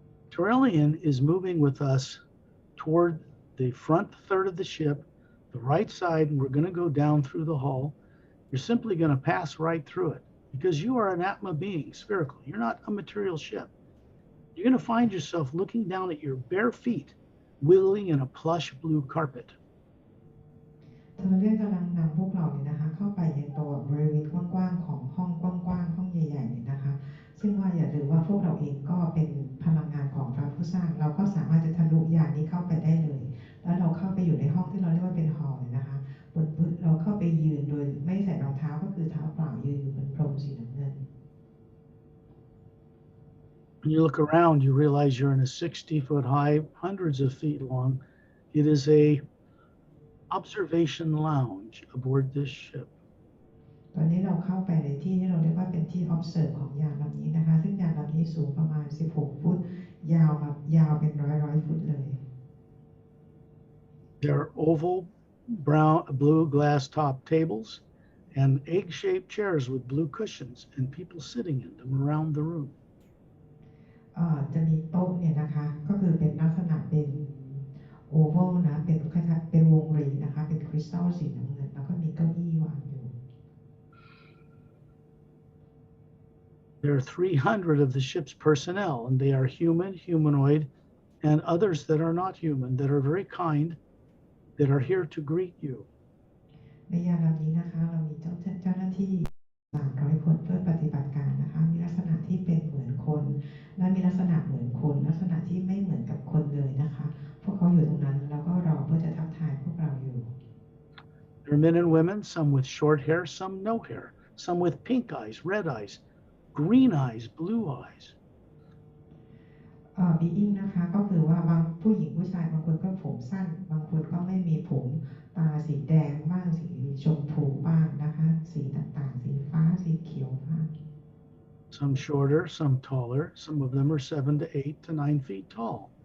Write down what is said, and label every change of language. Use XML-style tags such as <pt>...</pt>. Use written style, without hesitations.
<en>Trillian is moving with us toward the front third of the ship, the right side, and we're going to go down through the hull. You're simply going to pass right through it because you are an Atma being, spiritual. You're not a material ship. You're going to find yourself looking down at your bare feet, wiggling in a plush blue carpet.</en> <th>เธอเรียกกำลังนำพวกเราเนี่ยนะคะเข้าไปในตัวบริเวณกว้างๆของห้องกว้างๆห้องใหญ่ๆเนี่ยนะคะซึ่งว่าอย่าลืมว่าพวกเราเองก็เป็นพลังงานของพระผู้สร้างเราก็สามารถจะทะลุยานนี้เข้าไปได้เลยแล้วเราเข้าไปอยู่ในห้องที่เราเรียกว่าเป็นฮอลล์เนี่ยนะคะบนพื้นเราเข้าไปยืนโดยไม่ใส่รองเท้าก็คือเท้าเปล่ายืนอยู่บนพรมสีน้ำเงิน</th> <en>When you look around, you realize you're in a 60-foot high, hundreds of feet long. It is a observation lounge aboard this ship.</en> <th>ตอนนี้เราเข้าไปในที่ที่เราเรียกว่าเป็นที่ observe ของยานลำนี้นะคะซึ่งยานลำนี้สูงประมาณ16ฟุตยาวเป็นร้อยฟุตเลย</th> <en>There are oval, blue glass top tables and egg-shaped chairs with blue cushions and people sitting in them around the room.</en> <th>จะมีโต๊ะเนี่ยนะคะก็คือเป็นลักษณะเป็นโอเวลนะเป็นวงรีนะคะเป็นคริสตัลสีน้ำเงินแล้วก็มีเก้าอี้วางอยู่</th> <en>There are 300 of the ship's personnel, and they are human, humanoid, and others that are not human, that are very kind, that are here to greet you.</en> <th>ในยานลำนี้นะคะเรามีเจ้าหน้าที่300 คนเพื่อปฏิบัติการนะคะมีลักษณะที่เป็นเหมือนคนและมีลักษณะเหมือนคนลักษณะที่ไม่เหมือนกับคนเลยนะคะพวกเขาอยู่ตรงนั้นแล้วก็รอเพื่อจะทักทายพวกเราอยู่</th> <en>There are men and women, some with short hair, some no hair, some with pink eyes, red eyes, green eyes, blue eyes.</en> <th>บีอิงนะคะก็คือว่าบางผู้หญิงผู้ชายบางคนก็ผมสั้นบางคนก็ไม่มีผมตาสีแดงบ้างสีชมพูบ้างนะคะสีต่างๆสีฟ้าสีเขียวบ้าง</th> <en>Some shorter, some taller. Some of them are 7 to 8 to 9 feet tall.</en>